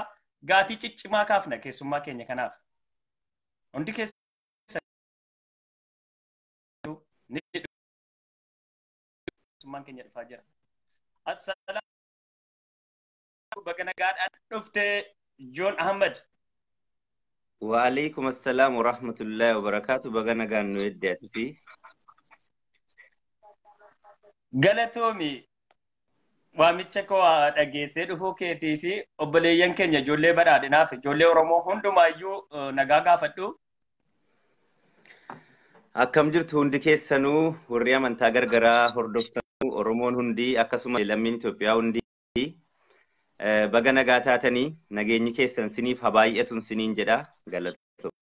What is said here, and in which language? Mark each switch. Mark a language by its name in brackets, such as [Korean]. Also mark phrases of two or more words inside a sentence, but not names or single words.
[Oromo] Gaafii ciccimaa kaafna keessummaa keenya kanaaf. Hundi keessummaan keenya dhufaa jira. Assalaamu baga nagaadhaan dhufte Joon Ahmed. [Arabic] وعليكم السلام ورحمة الله وبركاته. [Oromo] Baga nagaan nu eddaati fi galatoomi waamicha koo dhageessee dhufuu keetii fi obboleeyyan keenya ijoollee badhaadhinaaf ijoollee Oromoo hundumaayyuu nagaa gaafadhu. akkam jirtu hundi keessanuu warri amantaa gargaraa hordoftanuu Oromoon hundi akkasuma lammiin Itoophiyaa hundi baga nagaa taatanii nageenyi keessan siniif habaay'atuun siniin jedha galatoo.